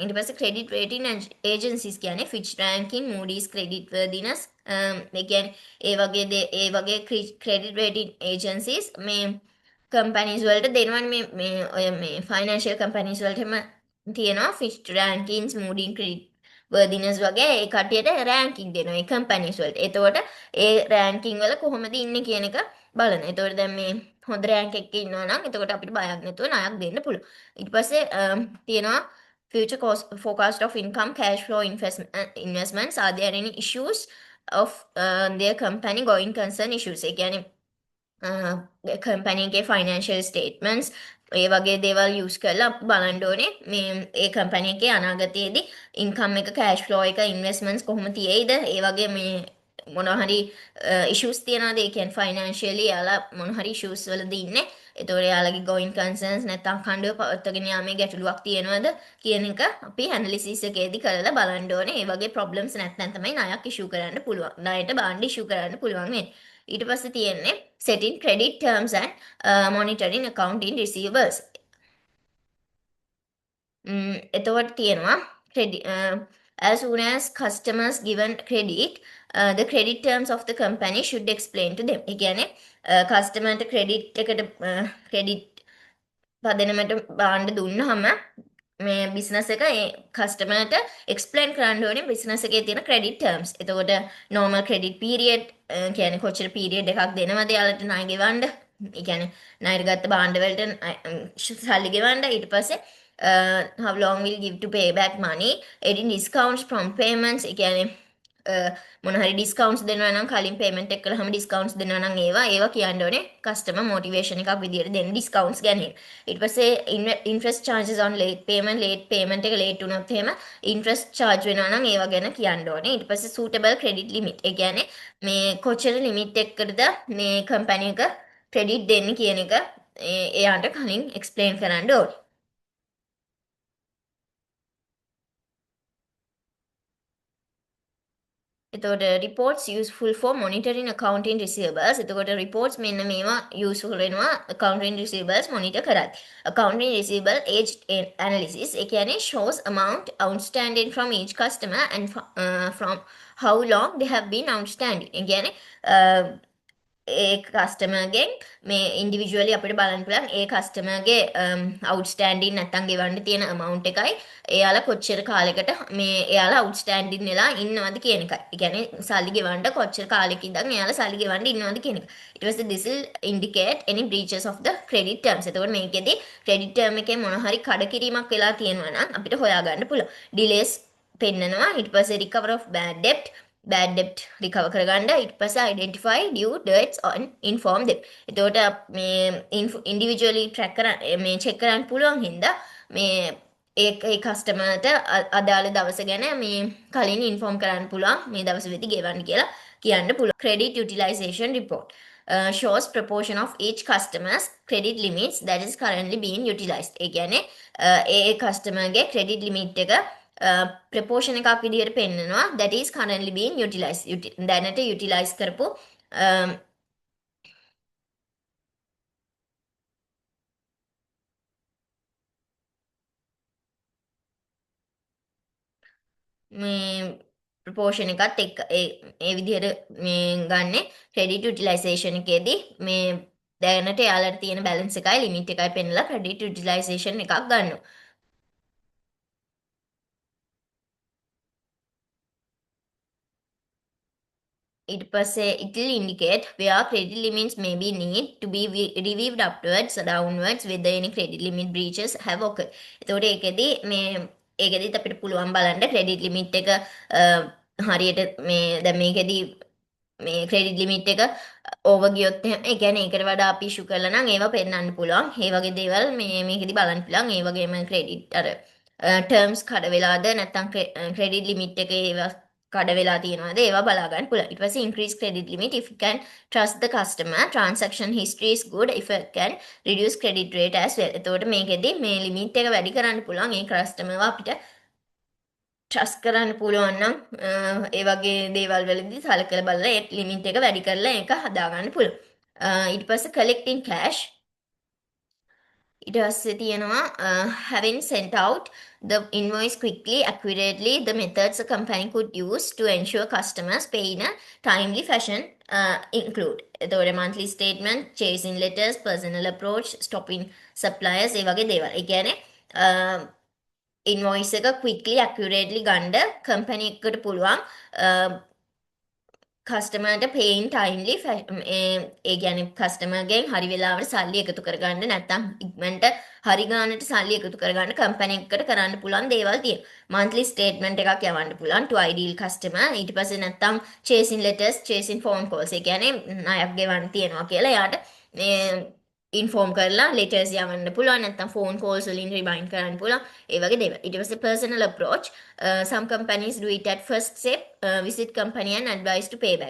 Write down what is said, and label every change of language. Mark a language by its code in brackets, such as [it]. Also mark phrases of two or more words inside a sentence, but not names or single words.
[si] ඊට පස්සේ [en] credit rating agencies [si] කියන්නේ ෆිච් රෑන්කින්, Moody's [en] credit worthiness [si] ඒ කියන්නේ ඒ වගේ [en] credit rating agencies [si] මේ කම්පැනිස් වලට දෙනවනේ මේ ඔය මේ [en] financial companies [si] වලට එහෙම තියෙනවා ෆිච් රෑන්කින්ස්, Moody's [en] credit worthiness [si] වගේ ඒ කට්ටියට රෑන්කින් දෙනවා ඒ කම්පැනිස් වලට. එතකොට ඒ රෑන්කින් වල කොහොමද ඉන්නේ කියන එක බලන. එතකොට දැන් මේ හොඳ රෑන්ක් එකක ඉන්නවා නම් එතකොට අපිට බයක් නැතුව ණයක් දෙන්න පුළුවන්. ඊට පස්සේ තියෙනවා [en] future cost forecast of income, cash flow, investments, are there any issues of their company going concern issues. [si] ඒ කියන්නේ කම්පැනිගේ [en] financial statements [si] ඒ වගේ දේවල් යස් කරලා බලන්න ඕනේ මේ ඒ කම්පැනි එකේ අනාගතයේදී ඉන්කම් එක [en] cash flow [si] එක ඉන්වෙස්ට්මන්ට්ස් කොහොම තියෙයිද ඒ වගේ මේ මොනවා හරි ඉෂුස් තියනවාද ඒ කියන්නේ ෆයිනන්ශියලි යාලා මොන හරි ඉෂුස් වලද ඉන්නේ ඒතකොට යාලගේ [en] going concerns [si] නැත්නම් කණ්ඩුව පවත්වාගෙන යාමේ ගැටලුවක් තියෙනවද කියන එක අපි ඇනලිසිස් එකේදී කරලා බලන්න ඕනේ ඒ වගේ ප්‍රොබ්ලම්ස් නැත්නම් තමයි ණයක් ඉෂු කරන්න පුළුවන් ණයට බාණ්ඩ ඉෂු කරන්න පුළුවන් වෙන්නේ ඊට පස්සේ තියෙන්නේ [en] setting credit terms and monitoring accounting receivables. [si] එතකොට තියෙනවා [en] credit as soon as customers given credit the credit terms of the company should explain to them. [si] ඒ කියන්නේ කස්ටමර්ට ක්‍රෙඩිට් එකට ක්‍රෙඩිට් පදනමට බාණ්ඩ දුන්නාම මේ බිස්නස් එක ඒ කස්ටමර්ට එක්ස්ප්ලেইন කරන්න ඕනේ බිස්නස් එකේ තියෙන [en] credit terms. [si] එතකොට [en] normal credit period [si] කියන්නේ කොච්චර පීරියඩ් එකක් දෙනවද යාලට ණය ගෙවන්න. ඒ කියන්නේ ණයට ගත්ත භාණ්ඩ වලට සල්ලි ගෙවන්න. ඊට පස්සේ [en] how long will give to pay back money, any discounts from payments. [si] ඒ කියන්නේ මොන හරි ඩිස්කවුන්ට්ස් දෙනවා නම් කලින් පේමන්ට් එක කළාම ඩිස්කවුන්ට්ස් දෙනවා නම් ඒවා කියන්න ඕනේ [en] customer motivation [si] එකක් විදියට දෙන්න ඩිස්කවුන්ට්ස් ගැන. ඊට පස්සේ [en] interest charges on late payment [si] එක ලේට් වුණොත් එහෙම [en] interest charge [si] වෙනවා නම් ඒවා ගැන කියන්න ඕනේ. ඊට පස්සේ [en] suitable credit limit. [si] ඒ කියන්නේ මේ කොච්චර ලිමිට් එකකටද මේ කම්පැනි එක ක්‍රෙඩිට් දෙන්නේ කියන එක එයාට කලින් එක්ස්ප්ලেইন කරන්න ඕනේ. [en] එතකොට reports useful for monitoring accounting receivables. [si] එතකොට reports මෙන්න මේවා useful වෙනවා [en] accounting receivables monitor [si] කරත්. [en] Accounting receivable age analysis [si] ඒ කියන්නේ [en] shows amount outstanding from each customer and from how long they have been outstanding. [si] ඒ කියන්නේ ඒ කස්ටමර්ගෙන් මේ ඉන්ඩිවිජුවලි අපිට බලන්න පුළුවන් ඒ කස්ටමර්ගේ අවුට්ස්ටෑන්ඩින් නැත්තම් ගෙවන්න තියෙන amount එකයි එයාලා කොච්චර කාලයකට මේ එයාලා අවුට්ස්ටෑන්ඩින් වෙලා ඉන්නවද කියන එකයි. ඒ කියන්නේ සල්ලි ගෙවන්න කොච්චර කාලෙක ඉඳන් එයාලා සල්ලි ගෙවන්න ඉන්නවද කියන එක. ඊට පස්සේ [en] this will indicate any breaches of the credit terms. [si] එතකොට මේකෙදි [en] credit term [si] එකේ මොන හරි කඩකිරීමක් වෙලා තියෙනවා නම් අපිට හොයාගන්න පුළුවන්. [en] delays [si] පෙන්නනවා. ඊට පස්සේ [en] recover of bad debt recover [si] කරගන්න ඊට පස්සේ [en] identify due dates on inform them. [si] එතකොට මේ [en] individually track [si] කරන්න මේ check කරන්න පුළුවන් හින්දා මේ ඒ කස්ටමර්ට අදාළ දවස ගැන මේ කලින් ඉන්ෆෝම් කරන්න පුළුවන් මේ දවස් වෙදි ගෙවන්න කියලා කියන්න පුළුවන්. [en] Credit utilization report shows proportion of each customer's credit limits that is currently being utilized. [si] ඒ කියන්නේ ඒ කස්ටමර්ගේ [en] credit limit [si] එක ප්‍රපෝෂණ එකක් විදිහට පෙන්නනවා [en] that is currently being utilized. [si] දැනට utilize කරපු මේ ප්‍රපෝෂණ එකත් එක්ක ඒ විදිහට මේ ගන්න [en] credit utilization [si] එකේදී මේ දැනට යාලට තියෙන balance එකයි limit එකයි පෙන්නලා [en] credit utilization [si] එකක් ගන්නවා. [en] ඊට පස්සේ it will indicate where credit limits may be need to be reviewed upwards or downwards whether any credit limit breaches have occurred. [si] එතකොට ඒකෙදිත් අපිට පුළුවන් බලන්න [en] credit limit [si] එක හරියට මේ දැන් මේකෙදි මේ [en] credit limit [si] එක over ගියොත් එහෙම ඒ කියන්නේ ඒකට වඩා අපි issue කරලා නම් ඒවා පෙන්වන්න පුළුවන්. ඒ වගේ දේවල් මේකෙදි බලන්න පුළුවන්. ඒ වගේම credit අර terms කඩ වෙලාද නැත්නම් [en] credit limit [si] එකේ ඒවා කඩ වෙලා තියෙනවාද ඒවා බලා ගන්න පුළුවන්. [en] ඊට පස්සේ increase credit limit if you can trust the customer, transaction history is good if you can reduce credit rate as well. [si] එතකොට මේකෙදි මේ limit එක වැඩි කරන්න පුළුවන් ඒ customer අපිට trust කරන්න පුළුවන් නම් ඒ වගේ දේවල් වලදී සලකලා බලලා ඒ limit එක වැඩි කරලා ඒක හදා ගන්න පුළුවන්. ඊට පස්සේ [en] collecting cash [si] ඊට පස්සේ තියෙනවා [en] having sent out the invoice quickly, accurately, the methods a company could use to ensure customers pay in a timely fashion include. එතකොට monthly statement, chasing letters, personal approach, stopping suppliers [si] ඒ වගේ දේවල්. ඒ කියන්නේ invoice එක [en] quickly, accurately [si] ගන්න company එකට පුළුවන් කස්ටමර්ට [en] paying timely [si] ඒ ගැන කස්ටමර්ගෙන් හරි වෙලාවට සල්ලි එකතු කරගන්න නැත්තම් ඉක්මනට හරි ගානට සල්ලි එකතු කරගන්න කම්පැනි එකකට කරන්න පුළුවන් දේවල් තියෙනවා. [en] monthly statement [si] එකක් යවන්න පුළුවන් [en] to ideal customer. [si] ඊට පස්සේ නැත්තම් [en] chasing letters, chasing phone calls. [si] ඒ කියන්නේ ණයක් ගෙවන්න තියෙනවා කියලා එයාට මේ ඉන්ෆෝම් කරලා letters යවන්න පුළුවන් නැත්තම් [en] phone calls [si] වලින් remind කරන්න පුළුවන්. ඒ වගේ දේවල්. [en] ඊට පස්සේ personal approach. Some companies do it at first step, visit company and advise to pay back.